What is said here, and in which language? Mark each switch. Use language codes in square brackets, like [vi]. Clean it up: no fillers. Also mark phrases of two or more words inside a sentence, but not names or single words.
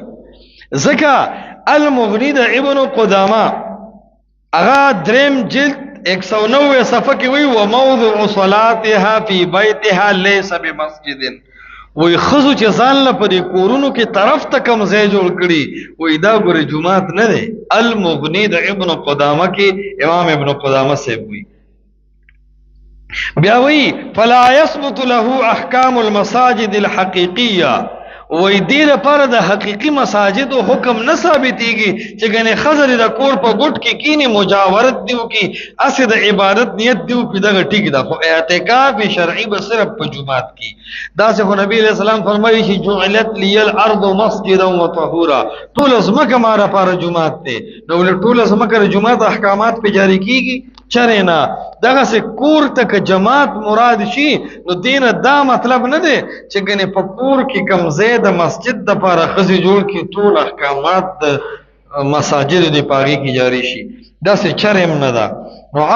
[ps] ځکه المغنی د ابن قدامه هغه دریم جلد 190 صفحه کې وی [ar] وموضع صلاتها فی بیتها لیس بمسجد. [ps] وی ښځو چې ځان له په دې کورونو کې طرف ته کوم ځای جوړ کړي وی دا ګورې جومات نه دی. المغنی د ابن قدامه کې امام ابن قدامه صاحب وی بیا وی [ar] فلا يثبت له احکام المساجد الحقیقیه. [ps] وی دې لپاره د حقیقي مساجدو حکم نه ثابتېږي چې ګنې ښځه د کور په ګوټ کې کینې مجاورت دې وکړي، هسې د عبادت نیت دې وکړي، دغه ټیک ده. خو اعتکاف شرعي به صرف په جومات کې. داسې خو نبي علیه السلام فرمایي چې [ar] جعلت لی الارض مسجدا وطهورا، [ps] ټوله ځمکه ما لپاره جومات دی. نو ولې ټوله ځمکه د جومات احکامات پې جاري کېږي؟ چرې نه. دغسې کور ته که جماعت مراد شي نو دې نه دا مطلب نه دی چې ګنې په کور کې کوم ځای د مسجد دپاره ښځې جوړ کړي ټول احکامات د مساجدو دې په هغې کې جاري شي، داسې چرې هم نه ده.